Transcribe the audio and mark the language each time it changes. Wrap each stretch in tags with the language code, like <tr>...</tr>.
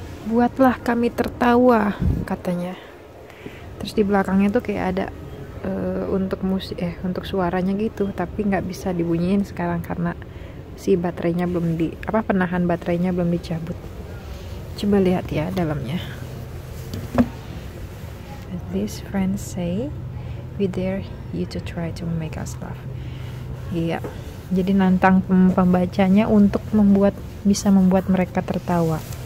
<id>Buatlah kami tertawa, katanya. Terus di belakangnya tuh kayak ada untuk musik, untuk suaranya gitu, tapi nggak bisa dibunyiin sekarang karena si baterainya belum penahan baterainya belum dicabut. Coba lihat ya dalamnya.</id> <en>These friends say we dare you to try to make us laugh.</en> <id>Iya, jadi nantang pembacanya untuk bisa membuat mereka tertawa.</id>